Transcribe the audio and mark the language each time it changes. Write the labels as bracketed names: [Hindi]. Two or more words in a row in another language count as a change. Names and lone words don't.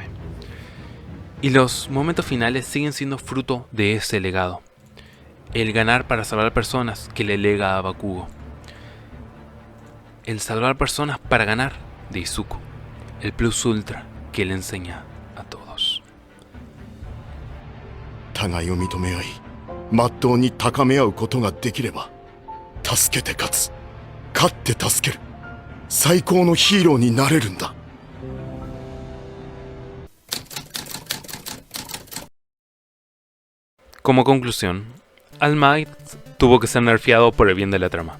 [Spanish] Y los momentos finales siguen siendo fruto de ese legado. El ganar para salvar personas que le lega a Bakugo. El salvar personas para ganar de Izuku. El plus ultra que le enseña a todos. [Japanese] 互いを認め合い、まっとうに高め合うことができれば、助けて勝つ、勝って助ける、最高のヒーローになれるんだ。 [Spanish] Como conclusión, All Might tuvo que ser nerfeado por el bien de la trama.